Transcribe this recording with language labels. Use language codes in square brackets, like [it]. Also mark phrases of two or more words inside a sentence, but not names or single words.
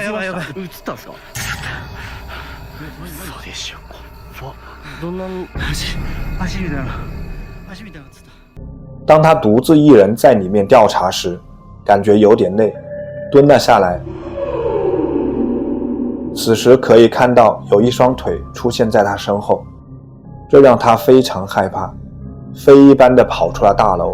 [ja] やばい、映ったんすか？嘘でしょ。どんな足みたいな足みたいな映った。 [zh] 当他独自一人在里面调查时，感觉有点累，蹲了下来。此时可以看到有一双腿出现在他身后，这让他非常害怕，飞一般的跑出了大楼。